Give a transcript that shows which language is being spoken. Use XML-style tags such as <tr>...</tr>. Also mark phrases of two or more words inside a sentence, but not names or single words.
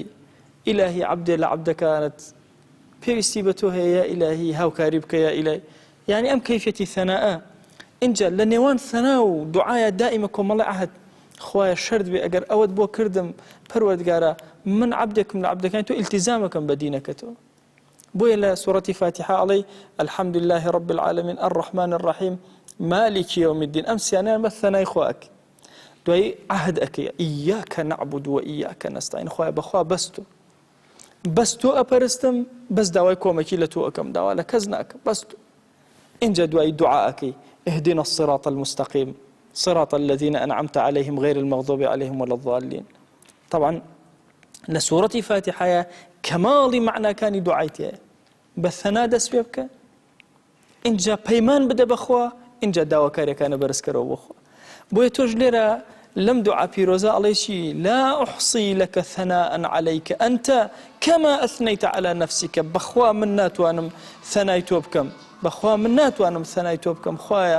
<ckb>ئیلاهی عەبدێ لە عەبدەکانت پێویستی بە تۆ هەیە یا ئیلاهی، هاوکاری بکە یا ئیلاهی. یعنی ئەم کەیفەتی ثەناءە اینجا لە نێوان ثەنا و دوعایە دائیمە کۆمەڵی عەهد. خوایە شەرت بێ ئەگەر ئەوەت بۆ کردم پەروەردگارە من عەبدێکم لە عەبدەکانی تۆ ئیلتیزامەکەم بە دینەکەتەوە. بۆیە لە سوورەتی فاتحە ئەڵێ</ckb> <ar>الحمد لله رب العالمين الرحمن الرحيم مالك يوم الدين.</ar> <ckb>ئەم سیانیان بە ثەنای خوا ئەکەی. دوای عەهد ئەکەی</ckb> <ar>ئیاکە نەعبود و ئیاکە نەستەعین.</ar> <ckb>خوایە بەخوا بەس تۆ ئەپەرستم، بەس داوای کۆمەکی لە تۆ ئەکەم، داوا لە کەس ناکەم، بەس تۆ. اینجا دوای دوعاءەکەی</ckb> <ar>اهدنا الصراط المستقيم صراط الذين أنعمت عليهم غير المغضوب عليهم ولا الضالين. طبعا لسورة فاتحة</ar> <ckb>کەماڵی معناکانی دوعای تێیە بە ثەنا دەست پێ بکە اینجا پەیمان بدە بەخوا اینجا داواکاریەکانە بەرزکەرەوە بۆخوا بۆیە تۆش لێرە لەم دوعا پیرۆزە ئەڵێ چی</ckb> <ar>لا ئوحصی لەکە ثەناء عەلەیکە ئەنتە کەما ئەثنەیتە عەلا نەفسیکە</ar> <ckb>بەخوا من ناتوانم ثەنای تۆ بکەم بەخوا من ناتوانم ثەنای تۆ بکەم خوایە</ckb>